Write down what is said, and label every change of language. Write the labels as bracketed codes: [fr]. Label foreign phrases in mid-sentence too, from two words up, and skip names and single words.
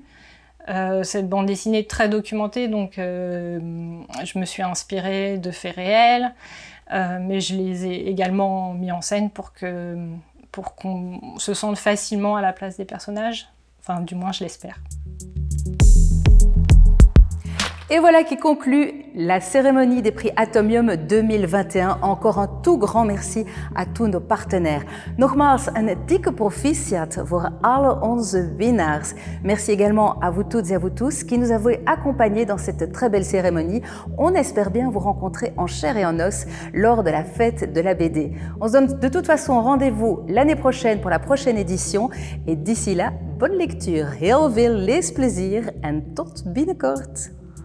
[fr] Cette bande dessinée est très documentée, donc je me suis inspirée de faits réels, mais je les ai également mis en scène pour qu'on se sente facilement à la place des personnages. Enfin, du moins, je l'espère. Et voilà qui conclut la cérémonie des prix Atomium 2021. Encore un tout grand merci à tous nos partenaires. [nl] Nogmaals een dikke proficiat voor alle onze winnaars. [fr] Merci également à vous toutes et à vous tous qui nous avez accompagnés dans cette très belle cérémonie. On espère bien vous rencontrer en chair et en os lors de la fête de la BD. On se donne de toute façon rendez-vous l'année prochaine pour la prochaine édition. Et d'ici là, bonne lecture, [nl] heel veel leesplezier en tot binnenkort.